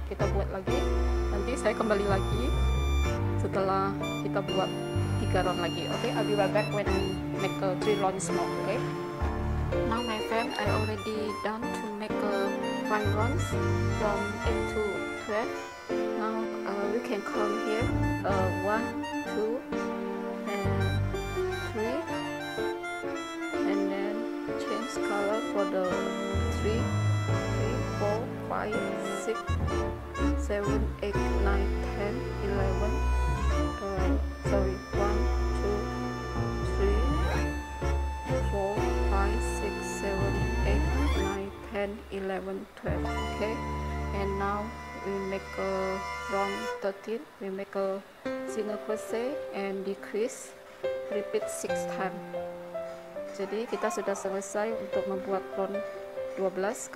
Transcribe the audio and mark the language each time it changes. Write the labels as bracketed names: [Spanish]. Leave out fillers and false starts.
[Indonesian] Kita buat lagi, nanti saya kembali lagi setelah kita buat 3 round lagi. [English] Oke, I'll be right back when I make 3 rounds more. Okay, now my friend, I already done to make 5 rounds from 8 to 12. Now we can come here 1 2 and 3, and then change color for the 3 4 5 6 7 8 9 10 11 sorry 1 2 3 4 5 6 7 8 9 10 11 12. Okay, and now we make a round 13, we make a single crochet and decrease, repeat 6 times. [Indonesian] Jadi kita sudah selesai untuk membuat round 12.